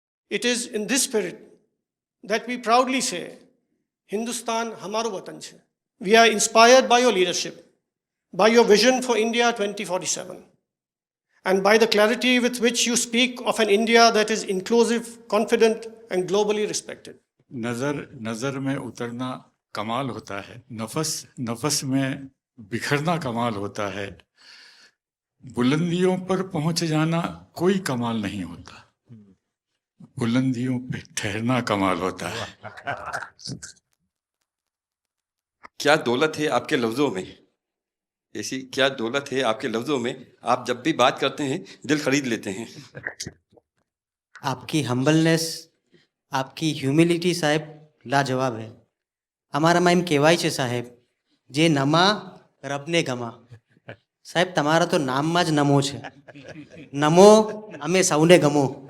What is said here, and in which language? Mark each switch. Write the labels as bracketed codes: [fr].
[en] It is in this spirit that we proudly say, [gu] Hindustan hamaro watan chhe. [en] We are inspired by your leadership, by your vision for India 2047, and by the clarity with which you speak of an India that is inclusive, confident, and globally respected. [hi] नजर में उतरना कमाल होता है, नफस में बिखरना कमाल होता है, बुलंदियों पर पहुंच जाना कोई कमाल नहीं होता, बुलंदियों पे ठहरना कमाल होता है। क्या दौलत है आपके लफ्ज़ों में, ऐसी क्या दौलत है आपके लफ्ज़ों में, आप जब भी बात करते हैं दिल खरीद लेते हैं। आपकी हम्बलनेस, आपकी ह्यूमिलिटी साहेब लाजवाब है। हमारा माइम [gu] कહેવાય છે સાહેબ, જે નમા રબને ગમા। સાહેબ તમારા તો નામમાં જ નમો છે, નમો અમે સૌને ગમો।